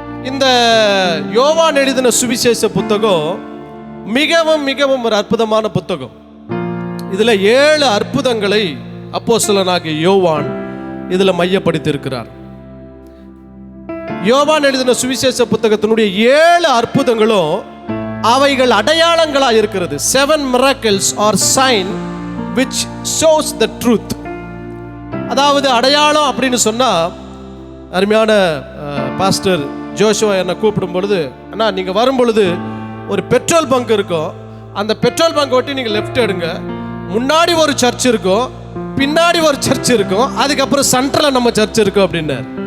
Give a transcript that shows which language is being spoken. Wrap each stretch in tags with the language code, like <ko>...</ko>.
<ta>இந்த யோவான் எழுதின சுவிசேஷ புத்தகம் மிகவும் மிகவும் ஒரு அற்புதமான புத்தகம். இதுல 7 அற்புதங்களை அப்போஸ்தலனாகிய யோவான் இதுல மையப்படுத்தி இருக்கிறார். யோவான் எழுதின சுவிசேஷ புத்தகத்தினுடைய 7 அற்புதங்களும் அவைகள் அடையாளங்களாக இருக்கிறது.</ta> <en>7 miracles or sign which shows the truth.</en> <ta>அதாவது அடையாளம் அப்படின்னு சொன்னா, அருமையான பாஸ்டர் ஜோஷுவா என்னை கூப்பிடும் பொழுது, அண்ணா நீங்க வரும் பொழுது ஒரு பெட்ரோல் பங்க் இருக்கும், அந்த பெட்ரோல் பங்க் ஒட்டி நீங்க லெஃப்ட் எடுங்க, முன்னாடி ஒரு சர்ச் இருக்கும், பின்னாடி ஒரு சர்ச் இருக்கும், அதுக்கப்புறம் சென்டர்ல நம்ம சர்ச் இருக்கும் அப்படின்னாரு.</ta>